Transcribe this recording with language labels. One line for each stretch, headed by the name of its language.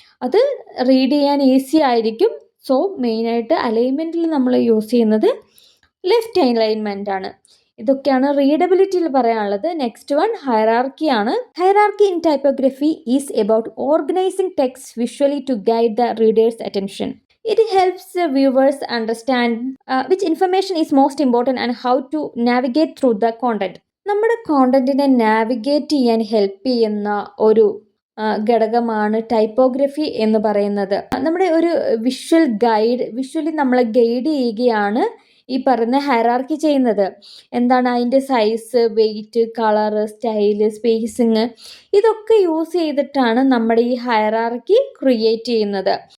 Malayalam: അത് റീഡ് ചെയ്യാൻ ഈസി ആയിരിക്കും. സോ മെയിനായിട്ട് അലൈൻമെൻറ്റിൽ നമ്മൾ യൂസ് ചെയ്യുന്നത് ലെഫ്റ്റ് അലൈൻമെൻ്റ് ആണ്. ഇതൊക്കെയാണ് റീഡബിലിറ്റിയിൽ പറയാനുള്ളത്. നെക്സ്റ്റ് വൺ ഹൈറാർക്കി ആണ്.
English: Hierarchy in typography is about organizing text visually to guide the reader's attention. It helps the viewers understand which information is most important and how to navigate through the content.
Malayalam: നമ്മുടെ കോണ്ടന്റിനെ navigate ചെയ്യാൻ help ചെയ്യുന്ന ഒരു ഘടകമാണ് typography എന്ന് പറയുന്നത്. നമ്മുടെ ഒരു visually നമ്മളെ ഗൈഡ് ചെയ്യുകയാണ് ഈ പറയുന്ന ഹൈറാർക്കി ചെയ്യുന്നത്. എന്താണ് അതിൻ്റെ size, wait, colour, style, spacing ഇതൊക്കെ യൂസ് ചെയ്തിട്ടാണ് നമ്മുടെ ഈ ഹൈറാർക്കി ക്രിയേറ്റ് ചെയ്യുന്നത്.